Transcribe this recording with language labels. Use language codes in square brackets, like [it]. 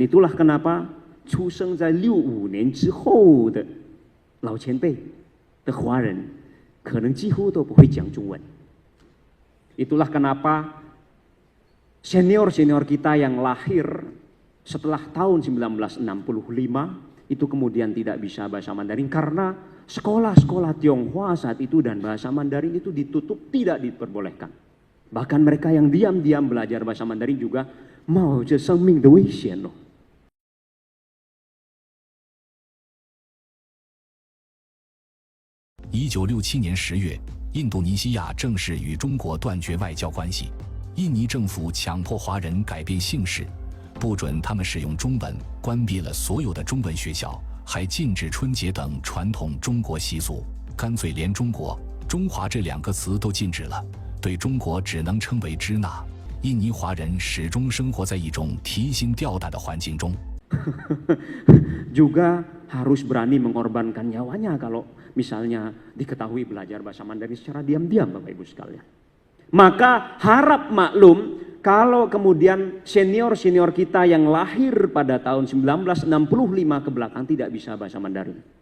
[id] Itulah kenapa [zh] 出生在65年之后的老前辈的华人可能几乎都不会讲中文. [id] Itulah kenapa senior-senior kita yang lahir setelah tahun 1965 itu kemudian tidak bisa bahasa Mandarin karena sekolah-sekolah Tionghoa saat itu dan bahasa Mandarin itu ditutup, tidak diperbolehkan. Bahkan mereka yang diam-diam belajar bahasa Mandarin juga mau [zh] 着生命的危险 [id] loh. [zh] 1967年10月，印度尼西亚正式与中国断绝外交关系。印尼政府强迫华人改变姓氏，不准他们使用中文，关闭了所有的中文学校，还禁止春节等传统中国习俗，干脆连中国、中华这两个词都禁止了，对中国只能称为支那。印尼华人始终生活在一种提心吊胆的环境中。 [id] Juga harus berani mengorbankan nyawanya kalau misalnya diketahui belajar bahasa Mandarin secara diam-diam Bapak Ibu sekalian. Maka harap maklum kalau kemudian senior-senior kita yang lahir pada tahun 1965 ke belakang tidak bisa bahasa Mandarin.